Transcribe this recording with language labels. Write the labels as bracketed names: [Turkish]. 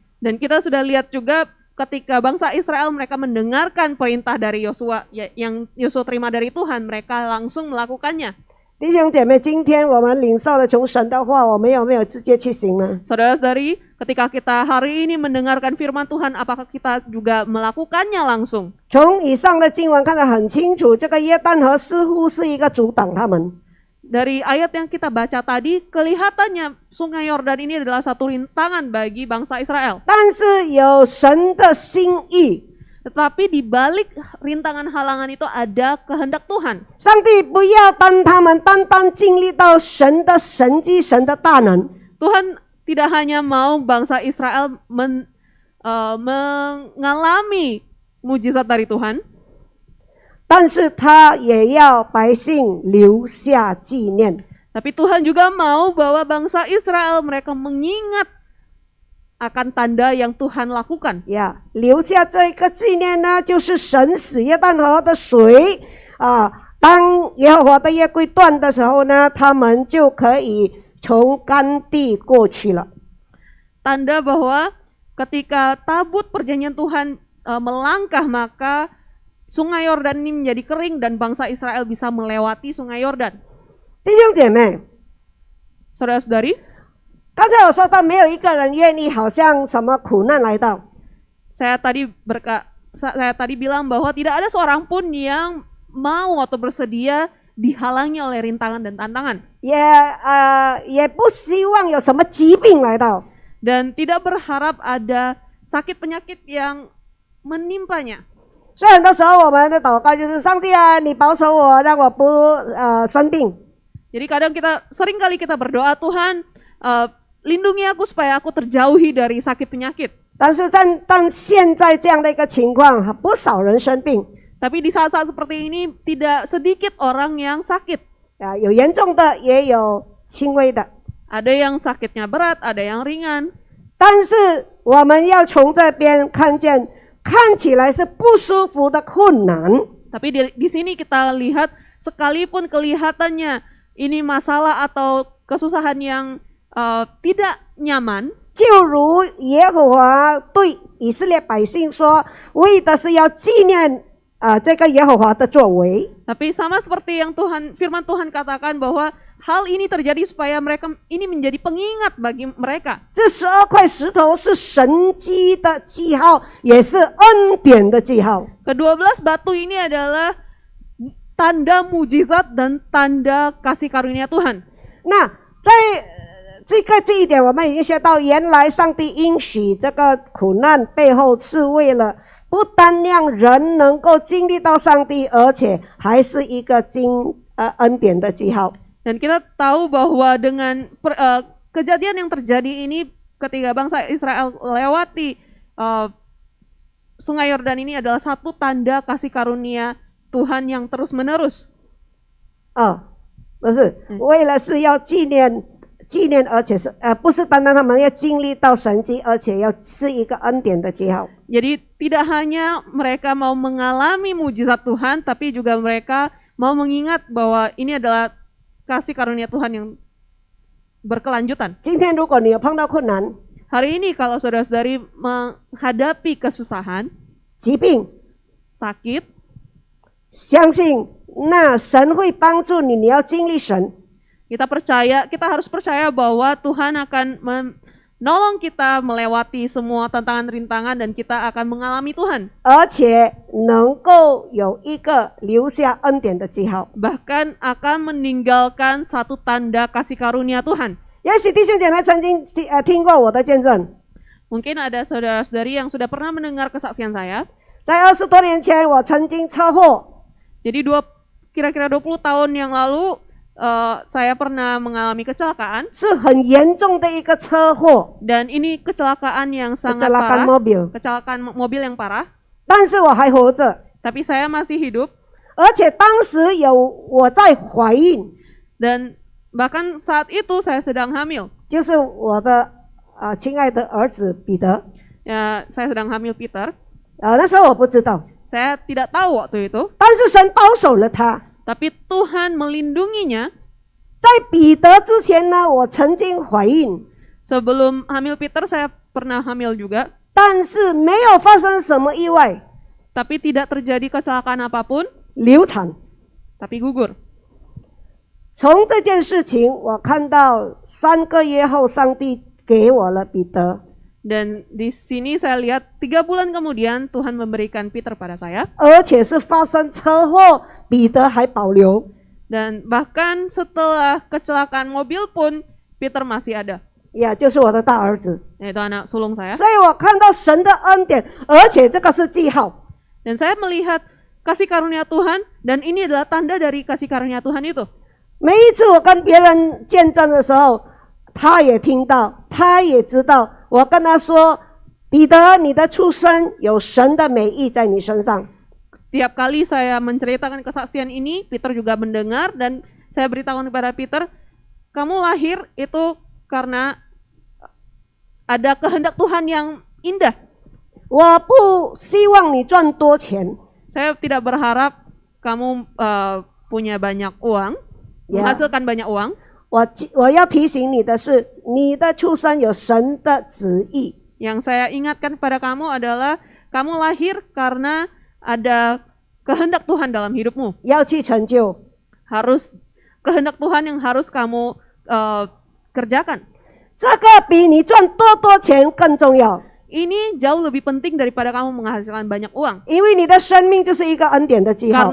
[Indonesian] Dan kita sudah lihat juga ketika bangsa Israel mereka mendengarkan perintah dari Yosua yang Yosua terima dari Tuhan, mereka langsung melakukannya. [Chinese] 弟兄姐妹，今天我们领受了从神的话，我们有没有直接去行呢？ [Indonesian] Saudara-saudari, ketika kita hari ini mendengarkan firman Tuhan, apakah kita juga melakukannya langsung? [Chinese] 从以上的经文看得很清楚，这个约旦河似乎是一个阻挡他们。 [Indonesian] Dari ayat yang kita baca tadi, kelihatannya sungai Yordan ini adalah satu rintangan bagi bangsa Israel. [Chinese] 但是有神的心意， [Indonesian] tetapi di balik rintangan halangan itu ada kehendak Tuhan. [Chinese] 上帝不要当他们单单经历到神的神迹、神的大能， [Indonesian] Tuhan tidak hanya mau bangsa Israel mengalami mujizat dari Tuhan, [Chinese] 但是他也要百姓留下纪念。 [Indonesian] tapi Tuhan juga mau bahwa bangsa Israel mereka mengingat akan tanda yang Tuhan lakukan. [Chinese] 呀，留下这个纪念呢，就是神使约旦河的水啊，当耶和华的约柜断的时候呢，他们就可以从干地过去了。 [Indonesian] Tanda bahwa ketika tabut perjanjian Tuhan melangkah, maka sungai Yordan ini menjadi kering dan bangsa Israel bisa melewati sungai Yordan. [Chinese] 弟兄姐妹， [Indonesian] Saudara-saudari, [Chinese] 刚才我说到，没有一个人愿意好像什么苦难来到， [Indonesian] saya tadi bilang bahwa tidak ada seorang pun yang mau atau bersedia dihalangi oleh rintangan dan tantangan. [Chinese] 也不希望有什么疾病来到。 [Indonesian] Dan tidak berharap ada sakit penyakit yang menimpanya. [Chinese] 所以很多时候我们的祷告就是上帝啊，你保守我，让我不生病。 [Indonesian] Jadi sering kali kita berdoa, Tuhan lindungi aku supaya aku terjauhi dari sakit penyakit. [Chinese] 但是但现在这样的一个情况，不少人生病， [Indonesian] Tapi di saat-saat seperti ini tidak sedikit orang yang sakit. [Chinese] 有严重的，也有轻微的。 [Indonesian] Ada yang sakitnya berat, ada yang ringan. [Chinese] 但是我们要从这边看见，看起来是不舒服的困难， [Indonesian] Tapi di sini kita lihat sekalipun kelihatannya ini masalah atau kesusahan yang tidak nyaman. [Chinese] 就如耶和华对以色列百姓说，为的是要纪念这个耶和华的作为。 [Indonesian] Tapi sama seperti yang firman Tuhan katakan bahwa hal ini terjadi supaya mereka ini menjadi pengingat bagi mereka. [Chinese] 这12块石头是神迹的记号，也是恩典的记号。 [Indonesian] Ke-12 batu ini adalah tanda mujizat dan tanda kasih karunia Tuhan. [Chinese] 那在这一点，我们已经学到，原来上帝应许这个苦难背后是为了不单让人能够经历到上帝，而且还是一个恩典的记号。 [Indonesian] Dan kita tahu bahwa dengan kejadian yang terjadi ini ketika bangsa Israel lewati sungai Yordan ini adalah satu tanda kasih karunia Tuhan yang terus-menerus. [Chinese] 不是，为了是要纪念，而且是不是单单他们要经历到神迹，而且要是一个恩典的记号。 [Indonesian] Jadi tidak hanya mereka mau mengalami mujizat Tuhan, tapi juga mereka mau mengingat bahwa ini adalah kasih karunia Tuhan yang berkelanjutan. [Chinese] 今天如果你有碰到困难、 [Indonesian] Hari ini kalau saudara-saudari menghadapi kesusahan, [Chinese] 疾病， [Indonesian] sakit, [Chinese] 相信那神会帮助你，你要经历神。 [Indonesian] kita harus percaya bahwa Tuhan akan menolong kita melewati semua tantangan rintangan dan kita akan mengalami Tuhan. [Chinese] 而且能够有一个留下恩典的记号。 [Indonesian] Bahkan akan meninggalkan satu tanda kasih karunia Tuhan. [Chinese] 也许弟兄姐妹曾经听过我的见证， [Indonesian] Mungkin ada saudara-saudari yang sudah pernah mendengar kesaksian saya. [Chinese] 在20多年前，我曾经车祸， [Indonesian] Jadi kira-kira 20 tahun yang lalu saya pernah mengalami kecelakaan. 是很严重的一个车祸， Dan ini kecelakaan yang sangat kecelakaan parah. mobil， Kecelakaan mobil yang parah. [Chinese] 但是我还活着， [Indonesian] Tapi saya masih hidup. [Chinese] 而且当时我在怀孕， [Indonesian] Dan bahkan saat itu saya sedang hamil. [Chinese] 就是我的亲爱的儿子彼得， [Indonesian] Ya, saya sedang hamil Peter. [Chinese] 那时候我不知道， [Indonesian] Saya tidak tahu waktu itu. [Chinese] 但是神保守了他。 [Indonesian] Tapi Tuhan melindunginya. [Chinese] 在彼得之前呢，我曾经怀孕， [Indonesian] Sebelum hamil Peter saya pernah hamil juga. [Chinese] 但是没有发生什么意外， [Indonesian] Tapi tidak terjadi kecelakaan apapun. [Chinese] 流产。 [Indonesian] Tapi gugur. [Chinese] 从这件事情，我看到3个月后，上帝给我了彼得， [Indonesian] Dan di sini saya lihat 3 bulan kemudian Tuhan memberikan Peter pada saya. [Chinese] 而且是发生车祸，彼得还保留。 [Indonesian] Dan bahkan setelah kecelakaan mobil pun Peter masih ada. [Chinese] 呀，就是我的大儿子。 [Indonesian] Yaitu anak sulung saya. [Chinese] 所以我看到神的恩典，而且这个是记号。 [Indonesian] Dan saya melihat kasih karunia Tuhan, dan ini adalah tanda dari kasih karunia Tuhan itu. [Chinese] 每一次我跟别人见证的时候，他也听到，他也知道。我跟他说：“彼得，你的出生有神的美意在你身上。” [Indonesian] Tiap kali saya menceritakan kesaksian ini, Peter juga mendengar, dan saya beritahu kepada Peter, kamu lahir itu karena ada kehendak Tuhan yang indah. [Chinese] 我不希望你赚多钱， [Indonesian] Saya tidak berharap kamu punya banyak uang, Ya. menghasilkan banyak uang. [Chinese] 我要提醒你的是，你的出生有神的旨意。 [Indonesian] Yang saya ingatkan kepada kamu adalah kamu lahir karena ada kehendak Tuhan dalam hidupmu. [Chinese] 要去成就。 [Indonesian] Harus kehendak Tuhan yang harus kamu kerjakan. [Chinese] 这个比你赚多钱更重要， [Indonesian] Ini jauh lebih penting daripada kamu menghasilkan banyak uang. [Chinese] 因为你的生命就是一个恩典的记号。